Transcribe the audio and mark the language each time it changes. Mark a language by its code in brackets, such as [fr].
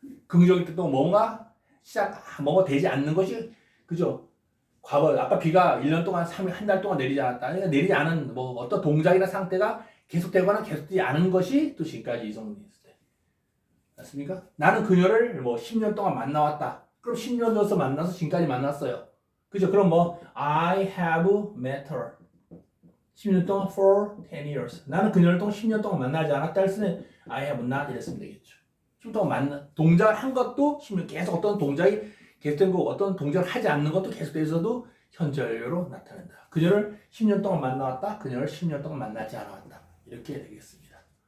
[ko] 긍정일 때 또 뭔가 뭔가 되지 않는 것이, 그죠? 과거, 아까 비가 1년 동안, 한 달 동안 내리지 않았다. 그러니까 내리지 않은 뭐 어떤 동작이나 상태가 계속되거나 계속되지 않은 것이 또 지금까지 이성분이 있을 때. 맞습니까? 나는 그녀를 뭐 10년 동안 만나왔다. 그럼 10년 전서 만나서 지금까지 만났어요. 그죠? 그럼 뭐 [en] I have met her. [ko] 10년 동안 [en] for 10 years. [ko] 나는 그녀를 동 10년 동안 만나지 않았다 할 때는 [en] I have not [ko] 이랬으면 되겠죠. 10년 동안 동작을 한 것도 10년 계속 어떤 동작이 계속된 거 어떤 동작을 하지 않는 것도 계속돼서도 현재 완료로 나타낸다. 그녀를 10년 동안 만나왔다. 그녀를 10년 동안 만나지 않았다. 이렇게 되겠습니다.